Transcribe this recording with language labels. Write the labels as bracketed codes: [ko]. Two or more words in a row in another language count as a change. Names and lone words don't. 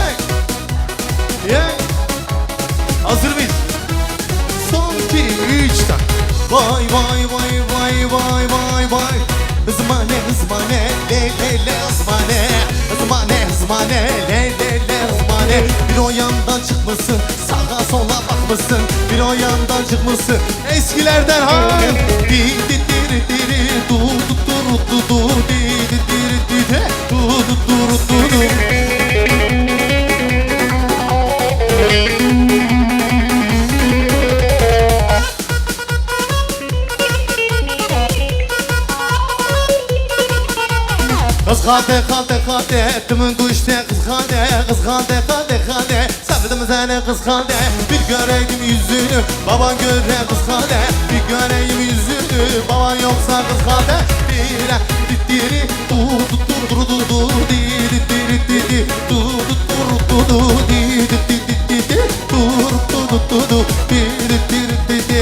[en] Yeah. [tr] Hazır mıyız? Son 2-3 tane. Vay vay vay vay vay vay vay. Hızmane hızmane le le le hızmane. Hızmane hızmane le le le hızmane. Bir o yandan çıkmışsın sağa sola bakmışsın. Bir o yandan çıkmışsın eskilerden hay. Di di diri diri du du du du du di di diri diri du du du du du. Kız kaldı tümün kuşta kız kaldı Sevdim seni kız kaldı bir göreyim yüzünü baban göre kız kaldı bir göreyim yüzünü baban yoksa kız kaldı dire diri du du du du du diri diri diri du du du du diri diri diri du du du du diri diri diri.